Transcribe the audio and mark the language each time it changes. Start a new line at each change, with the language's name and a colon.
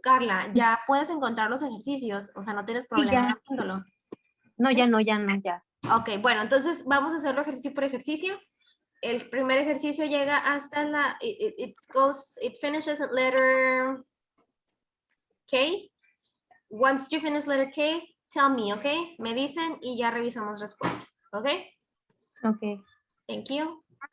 Spanish: Carla, ya puedes encontrar los ejercicios, o sea, no tienes sí, problema ya, haciéndolo. no, ¿Sí? ya no, ya no, ya. Ok, bueno, entonces vamos a hacerlo ejercicio por ejercicio. El primer ejercicio llega hasta
English: it finishes at letter K. Once you finish letter K, tell me, okay?
Spanish: Me dicen y ya revisamos respuestas, okay?
English: Okay. Thank you.